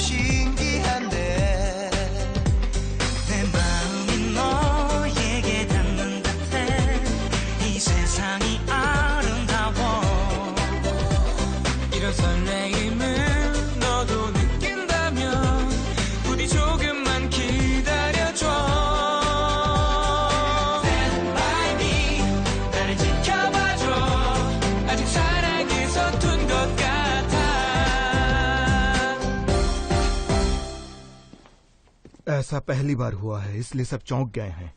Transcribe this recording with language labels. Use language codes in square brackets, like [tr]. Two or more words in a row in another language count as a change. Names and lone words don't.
[ko] 신기한데 내 마음이 너에게 닿는 듯해 이 세상이 아름다워 이런 설레임을 너도 느낀다면 부디 조금만 기다려줘 [hi] ऐसा पहली बार हुआ है, इसलिए सब चौंक गए हैं।